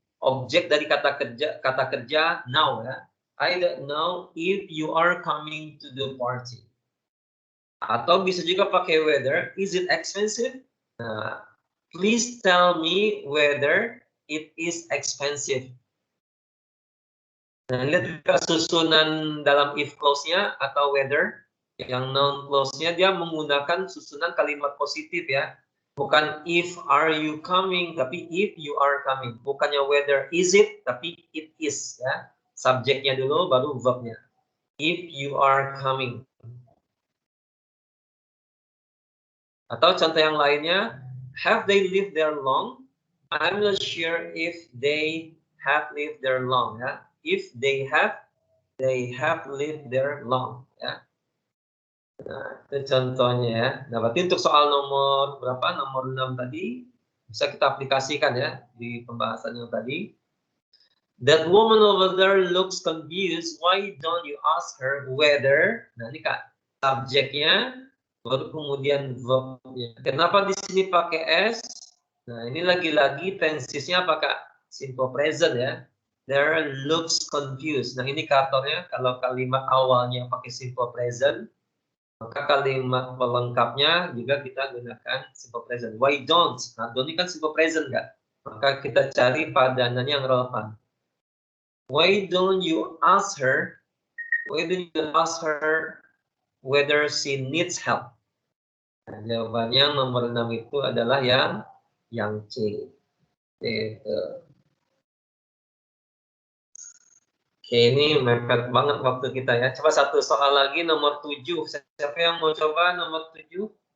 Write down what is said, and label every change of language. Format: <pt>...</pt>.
<id>Objek dari kata kerja now ya.</id> <en>I don't know if you are coming to the party.</en> <id>Atau bisa juga pakai whether.</id> <en>Is it expensive? Nah, please tell me whether it is expensive.</en> <id>Nah, lihat juga susunan dalam if clause-nya atau whether. Yang noun clause-nya dia menggunakan susunan kalimat positif ya. Bukan</id> <en>if are you coming,</en> <id>tapi</id> <en>if you are coming.</en> <id>Bukannya</id> <en>whether is it,</en> <id>tapi it is ya. Subjeknya dulu, baru verbnya.</id> <en>If you are coming.</en> <id>Atau contoh yang lainnya,</id> <en>have they lived there long? I'm not sure if they have lived there long. Ya. If they have lived there long.</en> <id>Ya. Nah, itu contohnya ya. Nah, berarti untuk soal nomor berapa? Nomor 6 tadi bisa kita aplikasikan ya di pembahasan yang tadi.</id> <en>That woman over there looks confused. Why don't you ask her whether?</en> <id>Nah, ini Kak, subjeknya baru kemudian verbnya. Kenapa di sini pakai S? Nah, ini lagi-lagi tensisnya apakah simple present ya.</id> <en>There looks confused.</en> <id>Nah, indikatornya kalau kalimat awalnya pakai simple present, maka kalimat pelengkapnya juga kita gunakan simple present.</id> <en>Why don't?</en> <id>Nah, don't ini kan simple present nggak? Maka kita cari padanan yang relevan.</id> <en>Why don't you ask her? Why don't you ask her whether she needs help?</en> <id>Nah, jawabannya nomor 6 itu adalah yang C. Gitu. Oke, ini mepet banget waktu kita ya. Coba satu soal lagi nomor 7. Siapa yang mau coba nomor 7?</id>